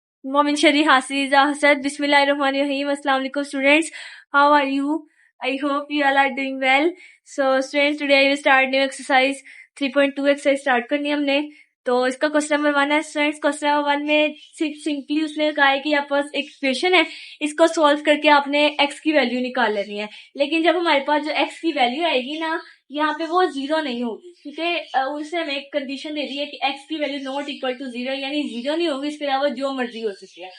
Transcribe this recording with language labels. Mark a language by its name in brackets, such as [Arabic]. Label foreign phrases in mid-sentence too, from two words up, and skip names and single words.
[Arabic] मोमिन शरी हासिजा हसद بسم الله الرحمن الرحيم السلام عليكم स्टूडेंट्स, [English] how are you? I hope you all are doing well. So students, today I will start new exercise 3.2 exercise start [Urdu] کرنی ہے ہم نے. تو اس کا [English] question number 1 [Urdu] ہے سٹوڈنٹس. [English] question number 1 [Urdu] میں سمپلی اس نے کہا ہے کہ یہاں پاس ایک ایکویشن ہے، اس کو سالو کر کے آپ نے x کی ویلیو نکال لینی ہے. لیکن جب ہمارے پاس جو x کی ویلیو آئے گی نا، یہاں پے وہ زیرو نہیں ہوگی، کیونکہ اس سے ہمیں ایک کنڈیشن دے دی ہے کہ x کی ویلیو [English] not equal to zero, [Urdu] ، یعنی زیرو نہیں ہوگی، اس کے علاوہ جو مرضی ہو سکتی ہے.